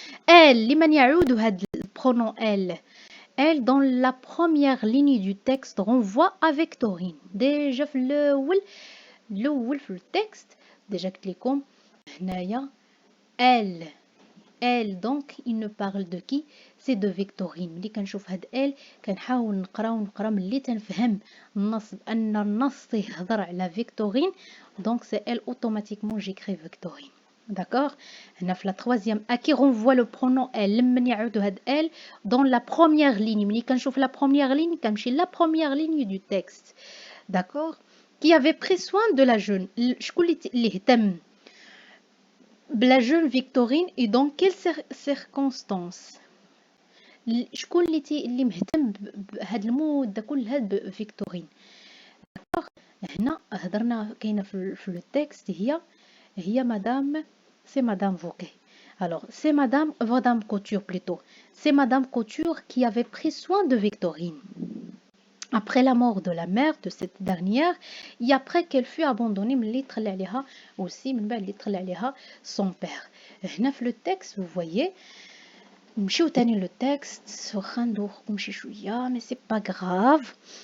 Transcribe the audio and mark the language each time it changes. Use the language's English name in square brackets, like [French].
[French] Elle, [Arabic] لمن يعود هاد البرونون [French] elle dans la première ligne du texte renvoie à Victorine. [Arabic] déjà في الاول في التكست ديجا قلت لكم هنايا elle [French] elle, donc il ne parle de qui? C'est de Victorine. [Arabic] ملي كنشوف هاد elle كنحاول نقرا ملي تنفهم النص بأن النص يهضر على Victorine, [French] donc c'est elle automatiquement j'écris Victorine. D'accord? [Arabic] هنا في [French] la troisième A qui renvoie le pronom elle [Arabic] لمن يعود هاد [French] elle dans la première ligne. [Arabic] ملي كنشوف [French] la première ligne [Arabic] كنمشي [French] la première ligne du texte. D'accord? Qui avait pris soin de la jeune. [Arabic] شكون اللي اهتم بلا [French] jeune Victorine et dans quelles circonstances. [Arabic] شكون اللي مهتم بهاد المدة كلها بفيكتورين. هنا هضرنا كاينه في التكست هي مدام سي مدام فوكي. [French] Alors c'est madame Couture plutôt. C'est madame Couture qui avait pris soin de Victorine après la mort de la mère de cette dernière et après qu'elle fut abandonnée [Arabic] ملي تخلى عليها [French] aussi [Arabic] من بعد اللي تخلى عليها [French] son père. [Arabic] هنا في le texte [French] vous voyez [Arabic] نمشيو تاني le texte واخا ندوخكم شي شويه [French] mais c'est pas grave.